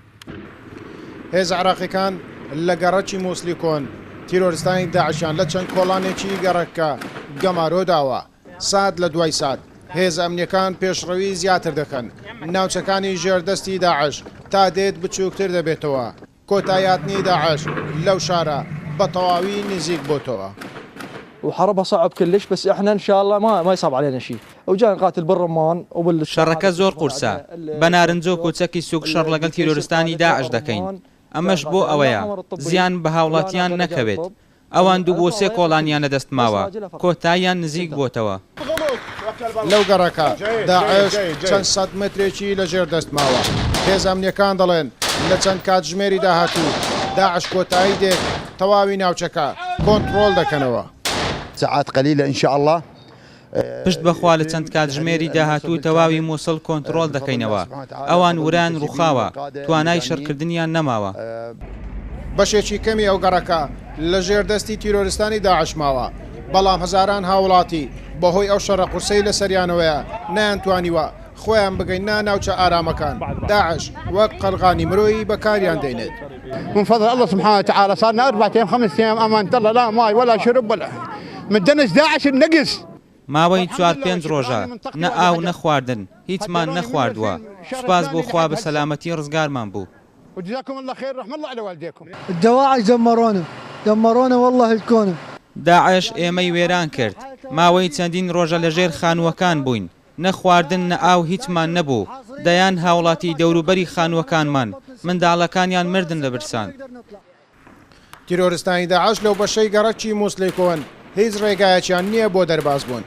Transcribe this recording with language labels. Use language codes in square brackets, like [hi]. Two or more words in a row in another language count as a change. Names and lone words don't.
[ckb] هێز عراقیەکان لە گەڕەکی مووسڵی کۆن تیرۆریستانی داعشیان لە چەند کۆڵانێکی گەڕەکە گەمارۆ داوە. سات لە دوای سات هێز ئەمنیەکان پێشڕەوی زیاتر دەکەن. ناوچەکانی ژێردەستی داعش تا دێت بچووکتر دەبێتەوە. کۆتاییاتنی داعش لەو شارە بە تەواوی نزیک بۆتەوە. [ar] وحربها صعب كلش بس احنا ان شاء الله ما يصعب علينا شيء وجاي نقاتل بالرمان [ckb] شەڕەکە زۆر قورسە بە نارنجە و کۆچەکی سوک شەڕ لەگەڵ تیرۆریستانی داعش دەکەین. ئەمەش بۆ ئەوەیە زیان بە هاوڵاتیان نەکەوێت. ئەوان دوو بۆ سێ کۆڵانیان لەدەست ماوە کۆتاییان نزیک بۆتەوە. لەو گەڕەکە داعش چەند سەد مترێکی لەژێر دەست ماوە. هێز ئەمنیەکان دەڵێن لە چەند کاتژمێری داهاتوو داعش کۆتایی دێت تەواوی ناوچەکە کۆنتڕۆڵ دەکەنەوە. [ar] ساعات قليلة إن شاء الله. [ckb] پشت بەخوا لە چەند کاتژمێری داهاتوو تەواوی مووسڵ کۆنتڕۆڵ دەکەینەوە. ئەوان وران ڕووخاوە توانای شەڕکردنیان نەماوە. بەشێکی کەمی ئەو گەڕەکە لە ژێردەستی تیرۆریستانی داعش ماوە، بەڵام هەزاران هاوڵاتی بەهۆی ئەو شەڕە قورسەی لە سەریانەوەیە نەیانتوانیوە خۆیان بگەینە ناوچە ئارامەکان. داعش وەک قەرغانی مرۆیی بەکاریان دەینێت. [ar] من فضل الله سبحانه وتعالى صارنا 4 أيام 5 أيام أمانة الله لا ماي ولا شرب ولا من دنس داعش النقص. [ckb] ماوەی 4-5 ڕۆژە نە ئاو نەخواردن هیچمان نەخواردووە. سوپاس بۆ خوا بە سەلامەتی ڕزگارمان بوو. [ar] وجزاكم الله خير رحم الله على والديكم. الدواعش دمرونا والله الكون. [ckb] داعش ئێمەی وێران کرد. ماوەی چەندین ڕۆژە لەژێر خانووەکان بووین. نەخواردن نە ئاو هیچمان نەبوو. دەیان هاوڵاتی دەوروبەری خانووەکانمان منداڵەکانیان مردن لە برسان. تیرۆریستانی داعش لەو بەشەی گەڕەکی مووسڵی کۆن هیچ ڕێگایەکیان نییە بۆ دەرباز بوون.